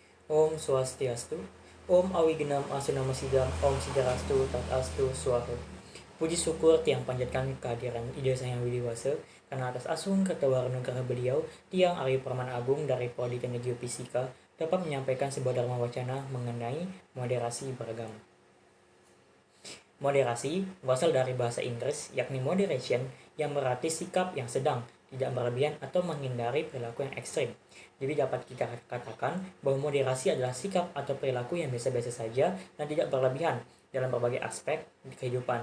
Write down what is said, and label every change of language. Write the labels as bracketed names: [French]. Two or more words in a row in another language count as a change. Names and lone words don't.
[Sanskrit] Om Swastiastu, Om Awigenam Asunamosidam, Om Sidarastu, Tatastu, Swaha. [Indonesian] Puji syukur tiang panjatkan kehadiran Ida Sang Widiwasa karena atas asung ketawaran negara beliau, tiang Arya Permana Agung dari Prodi Teknik Geofisika dapat menyampaikan sebuah dharma wacana mengenai moderasi beragama. Moderasi berasal dari bahasa Inggris, yakni moderation, yang berarti sikap yang sedang, tidak berlebihan atau menghindari perilaku yang ekstrim. Jadi dapat kita katakan bahwa moderasi adalah sikap atau perilaku yang biasa-biasa saja dan tidak berlebihan dalam berbagai aspek kehidupan.